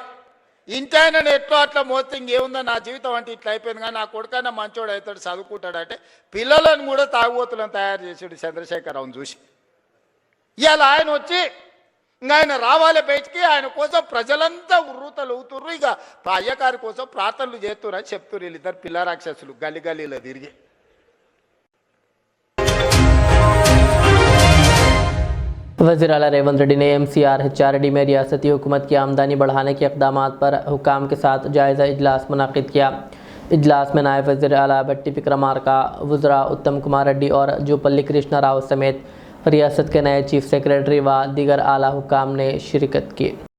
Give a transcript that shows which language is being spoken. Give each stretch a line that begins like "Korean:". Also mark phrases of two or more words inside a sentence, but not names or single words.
Telugu: ఇంటి ఆయన ఎట్లో అట్లా మోస్తే ఇంకేముందో నా జీవితం అంటే ఇట్లా అయిపోయింది, కానీ నా కొడుకైనా మంచోడు అవుతాడు, చదువుకుంటాడంటే పిల్లలను కూడా తాగుబోతులను తయారు చేసాడు చంద్రశేఖరరావును చూసి. ఇవాళ ఆయన వచ్చి ఇంకా ఆయన రావాలి బయటికి, ఆయన కోసం ప్రజలంతా ఉర్రూతలు ఊతుర్రు. ఇక అయ్యగారి కోసం ప్రార్థనలు చేస్తున్నారు అని చెప్తున్నారు వీళ్ళిద్దరు పిల్ల రాక్షసులు గల్లీలో తిరిగి.
Urdu: وزیر اعلیٰ ریونت ریڈی نے MCR HRD میں ریاستی حکومت کی آمدنی بڑھانے کے اقدامات پر حکام کے ساتھ جائزہ اجلاس منعقد کیا۔ اجلاس میں نائب وزیر اعلیٰ بھٹی وکرمارکا، وزراء اتم کمار ریڈی اور جوپلی کرشنا راؤ سمیت ریاست کے نئے چیف سیکریٹری و دیگر اعلیٰ حکام نے شرکت کی۔